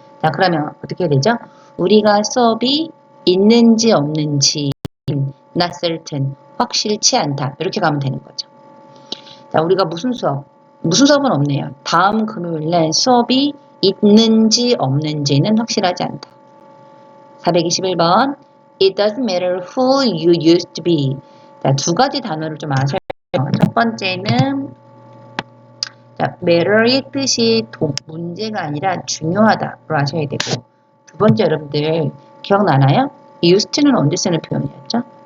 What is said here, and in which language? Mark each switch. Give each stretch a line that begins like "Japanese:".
Korean: 자, 그러면 어떻게 되죠? 우리가 수업이 있는지 없는지 not certain 확실치 않다 이렇게 가면 되는 거죠. 자, 우리가 무슨 수업은 없네요. 다음 금요일날 수업이 있는지 없는지는 확실하지 않다.
English: 421번 It doesn't matter who you used to be.
Korean: 자, 두 가지 단어를 좀 아셔야 돼요. 첫 번째는 자, matter의 뜻이 문제가 아니라 중요하다로 아셔야 되고, 두 번째 여러분들 기억나나요? used는 언제 쓰는 표현이었죠?